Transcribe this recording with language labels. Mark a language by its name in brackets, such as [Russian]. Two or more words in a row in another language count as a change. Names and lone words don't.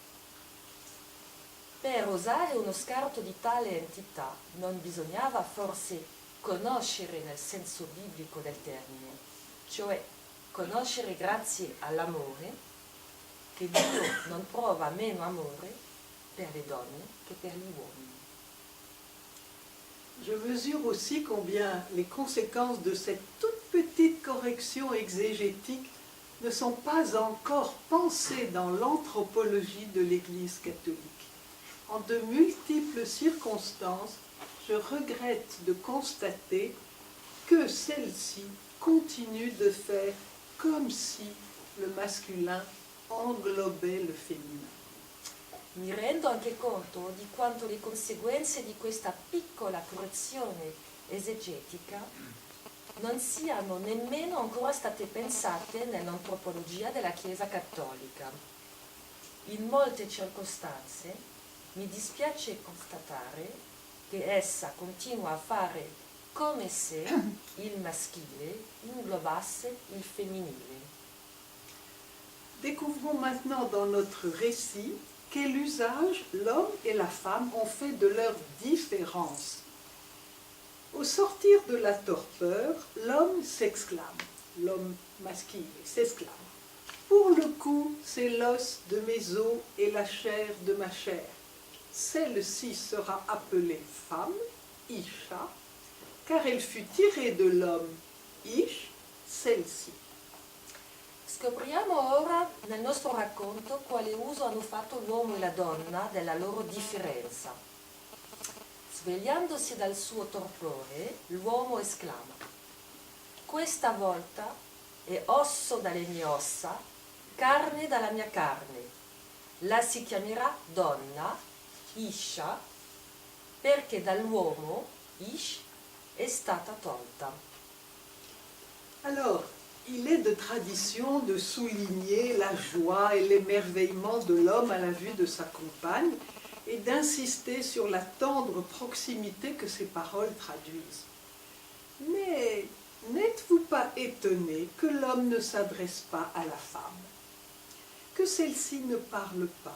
[Italian] Per osare uno scarto di tale entità non bisognava forse conoscere nel senso biblico del termine, cioè conoscere grazie all'amore, che Dio non prova meno amore per le donne che per gli uomini. [French] Je mesure aussi combien les conséquences de cette toute petite correction exégétique ne sont pas encore pensées dans l'anthropologie de l'Église catholique. En de multiples circonstances, je regrette de constater que celle-ci continue de faire comme si le masculin englobait le féminin. [Italian] Mi rendo anche conto di quanto le conseguenze di questa piccola correzione esegetica non siano nemmeno ancora state pensate nell'antropologia della Chiesa Cattolica. In molte circostanze mi dispiace constatare che essa continua a fare come se il maschile inglobasse il femminile. [French] Découvrons maintenant dans notre récit quel usage l'homme et la femme ont fait de leurs différences. Au sortir de la torpeur, l'homme s'exclame, l'homme masculin s'exclame. Pour le coup, c'est l'os de mes os et la chair de ma chair. Celle-ci sera appelée femme, Isha, car elle fut tirée de l'homme, Ish, celle-ci. [Italian] Scopriamo ora nel nostro racconto quale uso hanno fatto l'uomo e la donna della loro differenza. Svegliandosi dal suo torpore, l'uomo esclama: questa volta è osso dalle mie ossa, carne dalla mia carne. La si chiamerà donna, Isha, perché dall'uomo, Ish, è stata tolta. [French] Alors, il est de tradition de souligner la joie et l'émerveillement de l'homme à la vue de sa compagne et d'insister sur la tendre proximité que ces paroles traduisent. Mais n'êtes-vous pas étonné que l'homme ne s'adresse pas à la femme, que celle-ci ne parle pas?